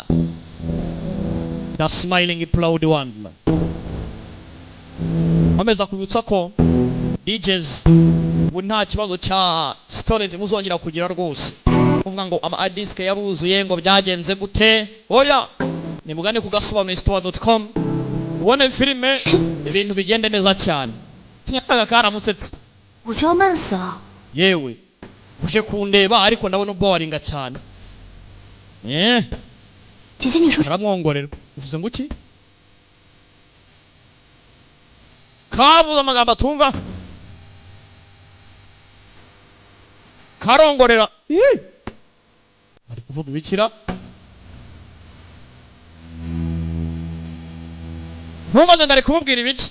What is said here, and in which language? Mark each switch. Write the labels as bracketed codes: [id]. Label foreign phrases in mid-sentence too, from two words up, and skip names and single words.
[en] The smiling proud one. [rw] Nkomeza kubitsa ko DJs ubu nta kibazo cya storage muzongera kugira rwose. Kuvuga ngo ama disk yabuzuye ngo byagenze gute? Oya, nimugane ku gasobanuristore.com ubone filime ibintu bigende neza cyane. Tinyaka karamusetse. [zh] 我就要闷死了。 [rw] Yewe uje kundeba ariko ndabona boringa cyane. [zh] 姐姐，你说 [rw] aramwongorera uvuze ngo iki? Kavuze amagambo atumva, karongorera. Ari kuvuga ibikira. Ntumaze ndari kumubwira ibiki.